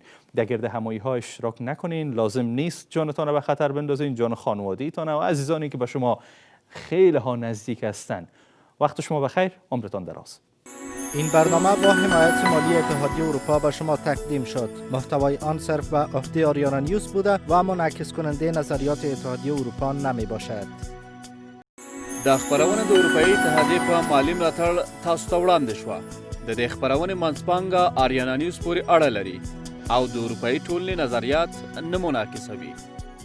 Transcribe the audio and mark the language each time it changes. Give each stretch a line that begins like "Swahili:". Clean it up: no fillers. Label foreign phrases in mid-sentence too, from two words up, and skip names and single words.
Persian: در گرد همایی ها اشتراک نکنین. لازم نیست جانتون را به خطر بندازین، جان خانواده‌تون و عزیزانی که به شما خیلی ها نزدیک هستند. وقت شما بخیر، عمرتان دراز. این برنامه با حمایت مالی اتحادیه اروپا به شما تقدیم شد. محتوای آن صرف به عهده آریانا نیوز بوده و منعکس کننده نظریات اتحادیه اروپا نمی باشد.
Pashto: د خبرونه د اروپאי اتحادیې په مالی ملاتړ تاسو ته وړاندې شوه. د دې خبرونې منځپانګه آریانا نیوز پورې اړه لري او د اروپאי ټولنې نظریات نه منعکسوي.